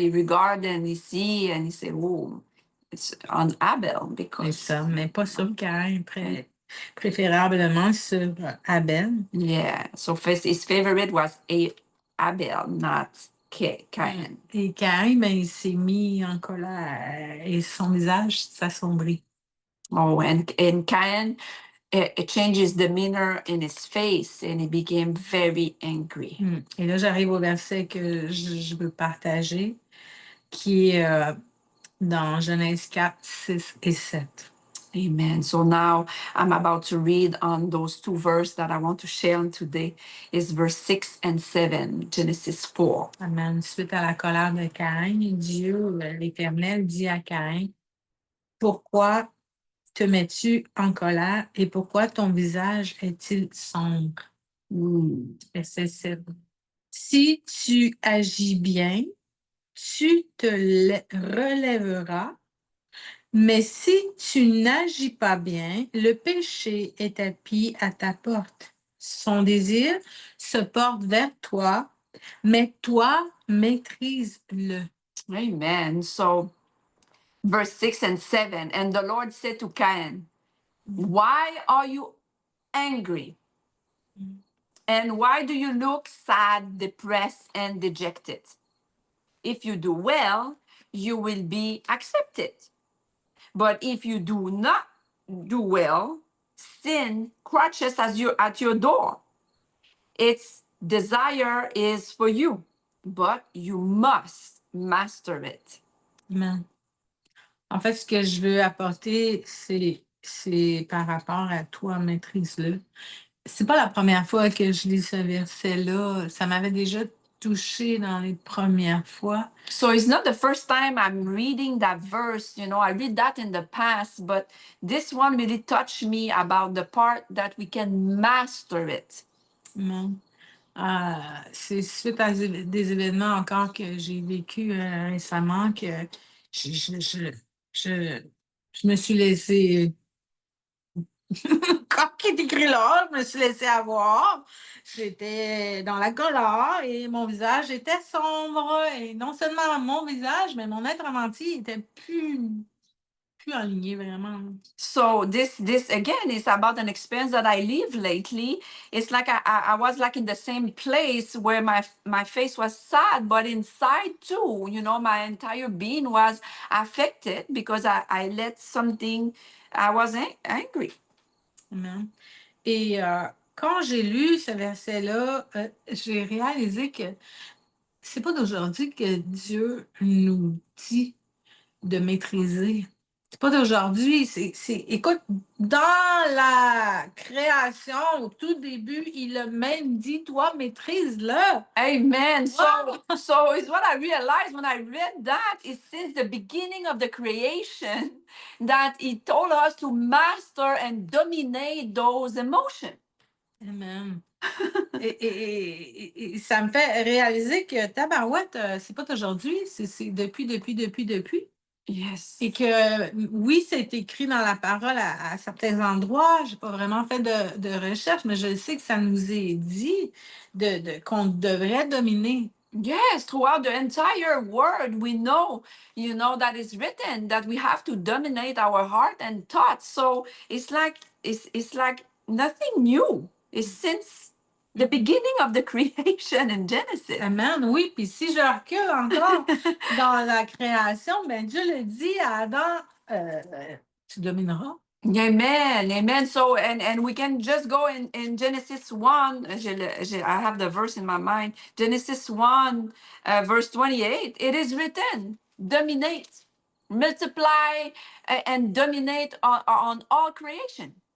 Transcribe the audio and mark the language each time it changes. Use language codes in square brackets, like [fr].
[en] He regard and he see and he say, oh, it's on Abel because. [fr] C'est ça, mais pas sur Caïn, préférablement sur Abel. [en] Yeah. So first, his favorite was Abel, not Cain. [fr] Et Caïn, ben, il s'est mis en colère et son visage s'assombrit. [en] Oh, and Cain, it changed his demeanor in his face and he became very angry. [fr] Et là, j'arrive au verset que je veux partager, qui est dans Genèse 4, 6 et 7. Amen. [en] So now I'm about to read on those two verses that I want to share on today. Is verse 6 and 7, Genesis 4. Amen. [fr] Suite à la colère de Caïn, Dieu, l'Éternel, dit à Caïn, « Pourquoi te mets-tu en colère et pourquoi ton visage est-il sombre? » Verset 7. « Si tu agis bien, tu te relèveras. Mais si tu n'agis pas bien, le péché est tapis à ta porte. Son désir se porte vers toi, mais toi, maîtrise-le. » [en] Amen. So, verse 6 and 7. And the Lord said to Cain, why are you angry? And why do you look sad, depressed, and dejected? If you do well, you will be accepted. But if you do not do well, sin crouches at your door. Its desire is for you, but you must master it. [fr] Amen. En fait, ce que je veux apporter, c'est c'est par rapport à toi, maîtrise-le. C'est pas la première fois que je lis ce verset-là. Ça m'avait déjà touchée dans les premières fois. [en] So it's not the first time I'm reading that verse. I read that in the past, but this one really touched me about the part that we can master it. Amen. [fr] C'est suite à des événements encore que j'ai vécu récemment que je, je, je, je, je me suis laissée, comme qui est écrit là, je me suis laissée avoir. J'étais dans la colère et mon visage était sombre. Et non seulement mon visage, mais mon être entier était plus aligné vraiment. [en] So this again is about an experience that I lived lately. It's like I was like in the same place where my face was sad, but inside too, my entire being was affected because I let something. I was angry. Amen. [fr] Et quand j'ai lu ce verset-là, j'ai réalisé que c'est pas d'aujourd'hui que Dieu nous dit de maîtriser. C'est pas d'aujourd'hui. Écoute, dans la création, au tout début, il a même dit, toi, maîtrise-le. Amen. [en] Wow. So it's what I realized when I read that is since the beginning of the creation that he told us to master and dominate those emotions. Amen. [fr] Et ça me fait réaliser que tabarouette, c'est pas d'aujourd'hui, c'est depuis. [en] Yes. [fr] Et que oui, c'est écrit dans la parole à certains endroits. J'ai pas vraiment fait de recherche, mais je sais que ça nous est dit qu'on devrait dominer. [en] Yes, throughout the entire world, we know, that it's written that we have to dominate our heart and thoughts. So it's like nothing new. It's since the beginning of the creation in Genesis. [fr] Amen, oui. Puis si je recule encore dans la création, ben Dieu le dit à Adam, tu domineras. Amen, amen. [en] So and we can just go in Genesis 1. I have the verse in my mind. Genesis 1, verse 28. It is written, dominate, multiply, and dominate on all creation.